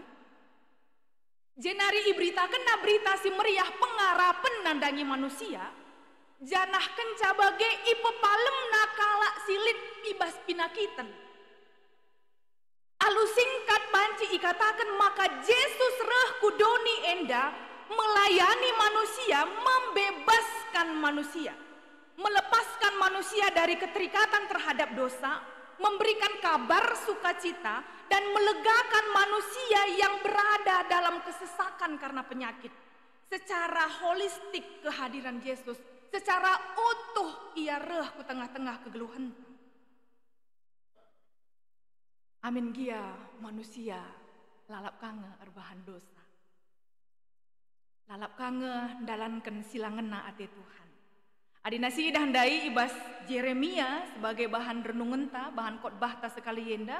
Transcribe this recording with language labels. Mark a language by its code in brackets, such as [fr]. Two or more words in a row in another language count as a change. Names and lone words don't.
[btx] Jenari ibrita kena berita si meriah pengarapan nandangi manusia. Janah kenca bage ipepalem nakala silit ibas pinakiten. Alu singkat banci ikatakan [id] maka Yesus [btx] reh kudoni enda [id] melayani manusia, membebaskan manusia, melepaskan manusia dari keterikatan terhadap dosa, memberikan kabar sukacita dan melegakan manusia yang berada dalam kesesakan karena penyakit. Secara holistik kehadiran Yesus, secara utuh [btx] ia reh ku [id] tengah-tengah kegeluhan. [btx] Amin gia manusia lalap kange erbahan dosa. Lalap kange dalankan silangena ate Tuhan. Adinasi dahandai ibas Jeremia sebagai bahan renungenta, bahan khotbah ta sekali yenda.